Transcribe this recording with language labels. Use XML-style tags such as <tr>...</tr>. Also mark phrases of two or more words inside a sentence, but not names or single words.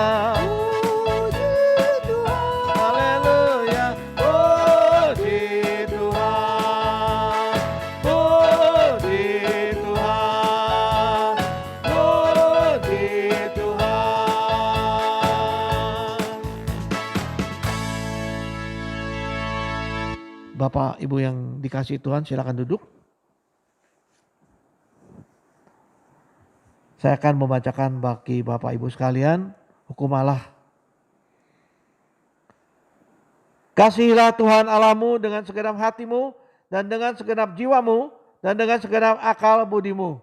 <id>Puji Tuhan. haleluya, puji Tuhan. Puji Tuhan, puji Tuhan. Bapak Ibu yang dikasihi Tuhan, silakan duduk. Saya akan membacakan bagi Bapak Ibu sekalian hukum Allah. Kasihilah Tuhan Allahmu dengan segenap hatimu dan dengan segenap jiwamu dan dengan segenap akal budimu.</id>